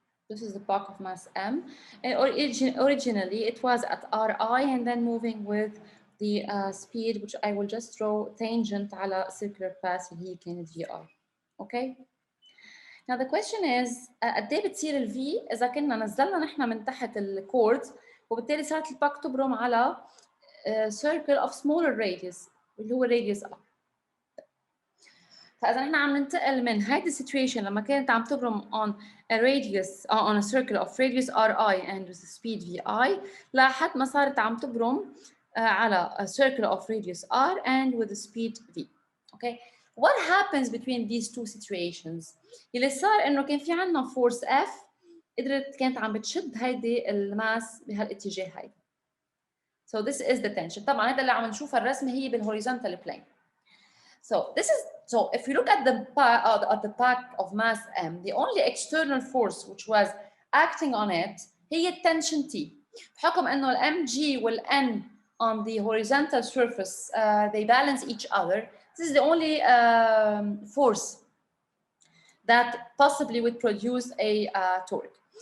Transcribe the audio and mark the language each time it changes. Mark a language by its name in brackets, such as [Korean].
[English] This is the block of mass M. And originally, it was at Ri, and then moving with the speed, which I will just draw tangent على circular path [Arabic] اللي هي كانت [English] VI. Okay? Now the question is, [Arabic] قد ايه بتصير ال V إذا كنا نزلنا نحن من تحت الكورد، وبالتالي صارت الباك تبرم على [English] circle of smaller radius [Arabic] اللي هو [English] radius R. [Arabic] فإذا نحن عم ننتقل من هيدي السيتويشن لما كانت عم تبرم [English] on a radius on a circle of radius Ri and with the speed Vi [Arabic] لحد ما صارت عم تبرم على [English] a circle of radius R and with the speed V. Okay. What happens between these two situations؟ [Arabic] اللي صار إنه كان في عنا force F كانت عم بتشد هيدي الماس بهالاتجاه هيدا. [English] So this is the tension. [Arabic] طبعا هذا اللي عم نشوفه الرسمة هي بالhorizontal plane. [English] So if you look at the pack of mass M, the only external force which was acting on it هي tension T. بحكم إنه ال mg وال n on the horizontal surface they balance each other. This is the only force that possibly would produce a torque.